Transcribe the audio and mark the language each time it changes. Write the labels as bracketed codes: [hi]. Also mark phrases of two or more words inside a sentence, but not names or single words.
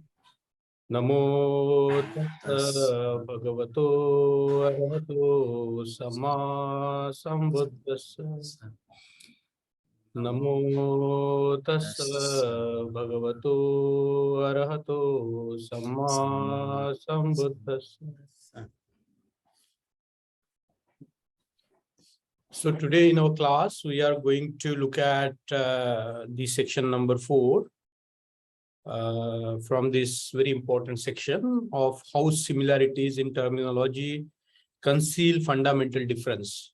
[pi] Namo tassa bhagavato arahato samma sambuddhassa. Namo tassa bhagavato arahato samma sambuddhassa. [en] So today in our class, we are going to look at the section number 4 from this very important section of how similarities in terminology conceal fundamental difference.